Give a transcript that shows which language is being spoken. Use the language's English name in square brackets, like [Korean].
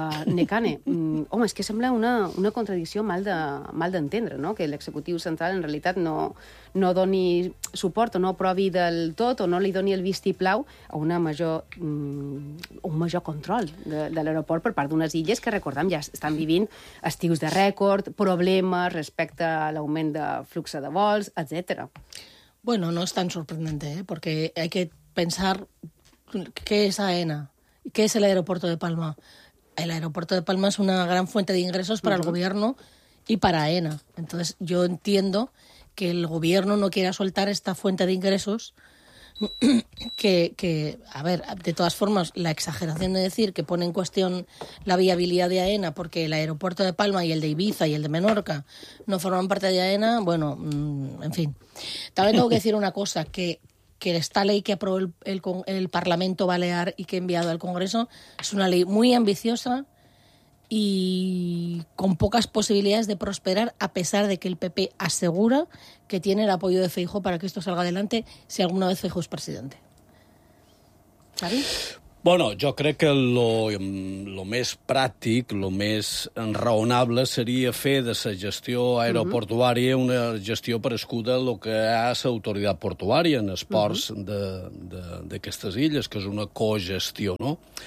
[Catalan] Necane, home, és que sembla una contradicció mal d'entendre, no?, que l'executiu central en realitat no doni suport o no aprovi del tot o no li doni el vistiplau a una major, un major control de l'aeroport per part d'unes illes que, recordem, ja estan vivint estius de rècord, problemes respecte a l'augment de flux de vols, etc. Bueno, no és tan sorprenent, perquè [Spanish] hay que pensar [Catalan] què és Aena, què és l'aeroporto de Palma. [Spanish] El aeropuerto de Palma es una gran fuente de ingresos para el gobierno y para Aena. Entonces, yo entiendo que el gobierno no quiera soltar esta fuente de ingresos que, a ver, de todas formas, la exageración de decir que pone en cuestión la viabilidad de Aena porque el aeropuerto de Palma y el de Ibiza y el de Menorca no forman parte de Aena, bueno, en fin. También tengo que decir una cosa, que esta ley que aprobó el Parlamento Balear y que ha enviado al Congreso es una ley muy ambiciosa y con pocas posibilidades de prosperar, a pesar de que el PP asegura que tiene el apoyo de Feijóo para que esto salga adelante si alguna vez Feijóo es presidente. ¿Xavi? [Catalan] Bueno, jo crec que lo més pràctic, lo més raonable seria fer de la gestió aeroportuària una gestió prescuda lo que ha l'autoritat portuària en els ports d'aquestes illes, que és una cogestió, no?